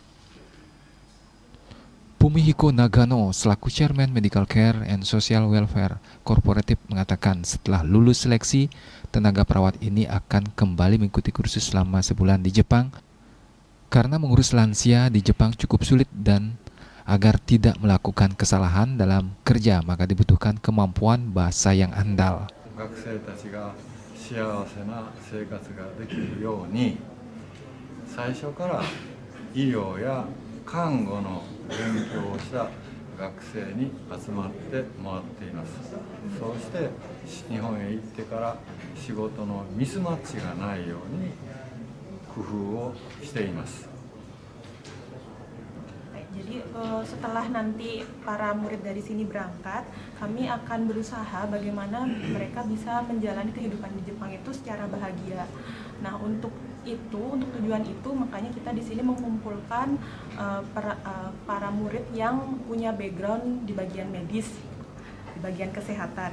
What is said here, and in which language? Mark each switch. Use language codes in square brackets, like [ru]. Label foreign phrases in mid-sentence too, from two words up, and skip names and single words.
[id] Fumihiko Nagano selaku [en] Chairman Medical Care and Social Welfare Corporative [id] mengatakan setelah lulus seleksi, tenaga perawat ini akan kembali mengikuti kursus selama sebulan di Jepang karena mengurus lansia di Jepang cukup sulit, dan agar tidak melakukan kesalahan dalam kerja maka dibutuhkan kemampuan bahasa yang andal. [ja] 看護の勉強をした学生に集まってもらっています。そうして日本へ行ってから仕事のミスマッチがないように工夫をしています。 [id] Jadi setelah nanti para murid dari sini berangkat, kami akan berusaha bagaimana mereka bisa menjalani kehidupan di Jepang itu secara bahagia. Nah, untuk tujuan itu makanya kita di sini mengumpulkan para murid yang punya background di bagian medis, di bagian kesehatan.